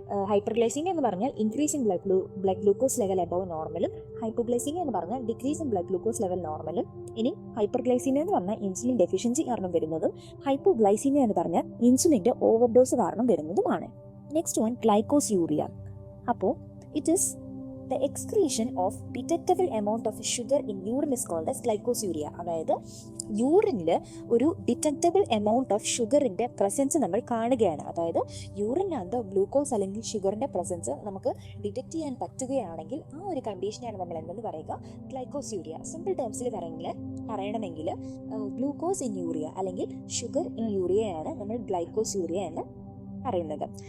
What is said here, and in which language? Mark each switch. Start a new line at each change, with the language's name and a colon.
Malayalam: ഹൈപ്പർഗ്ലൈസീമിയ എന്ന് പറഞ്ഞാൽ increasing blood glucose level above നോർമലും, hypoglycaemia എന്ന് പറഞ്ഞാൽ ഡിക്രീസിങ് ബ്ലഡ് ഗ്ലൂക്കോസ് ലെവൽ നോർമലും. ഇനി ഹൈപ്പർഗ്ലൈസീമിയ എന്ന് പറഞ്ഞാൽ ഇൻസുലിൻ ഡെഫിഷ്യൻസി കാരണം വരുന്നതും, ഹൈപ്പോഗ്ലൈസീമിയ എന്ന് പറഞ്ഞാൽ ഇൻസുലിൻ്റെ ഓവർഡോസ് കാരണം വരുന്നതുമാണ്.
English: Next one glycosuria. അപ്പോൾ it is the excretion of detectable amount of sugar in urine is called as glycosuria.
Malayalam: അതായത് യൂറിനിൽ ഒരു ഡിറ്റക്റ്റബിൾ എമൗണ്ട് ഓഫ് ഷുഗറിൻ്റെ പ്രസൻസ് നമ്മൾ കാണുകയാണ്. അതായത് യൂറിനകത്ത് ഗ്ലൂക്കോസ് അല്ലെങ്കിൽ ഷുഗറിൻ്റെ പ്രസൻസ് നമുക്ക് ഡിറ്റക്ട് ചെയ്യാൻ പറ്റുകയാണെങ്കിൽ ആ ഒരു കണ്ടീഷനാണ് നമ്മൾ എന്തെന്ന് പറയുക, ഗ്ലൈക്കോസ്യൂരിയ. സിമ്പിൾ ടേംസിൽ പറയണമെങ്കിൽ ഗ്ലൂക്കോസ് ഇൻ യൂറിയ അല്ലെങ്കിൽ ഷുഗർ ഇൻ യൂറിയയാണ് നമ്മൾ ഗ്ലൈക്കോസ്യൂരിയ എന്ന് പറയുന്നത്.